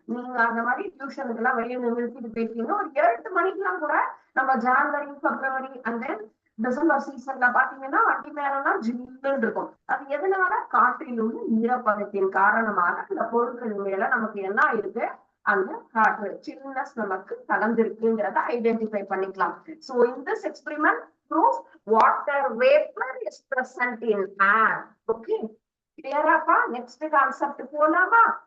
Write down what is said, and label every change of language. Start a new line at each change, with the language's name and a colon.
Tamil: நீங்க அந்த மாதிரி டியூஷனுக்கு எல்லாம் வெளியில நிறுத்திட்டு போயிருக்கீங்கன்னா ஒரு 7 மணிக்கெல்லாம் கூட நம்ம January February and then December சீசன்ல பாத்தீங்கன்னா வண்டி மேலாம் ஜில்லுன்னு இருக்கும். அது எதனால, காற்றில் உள்ள ஈரப்பதத்தின் காரணமாக அந்த பொருட்கள் மேல நமக்கு என்ன இருக்கு, அந்த காற்று சில்னஸ் நமக்கு கலந்திருக்குங்கிறத ஐடென்டிஃபை பண்ணிக்கலாம்.
English: So in this experiment proves water vapor is present in air.
Tamil: Okay, கிளியராப்பா? Next concept போலாமா?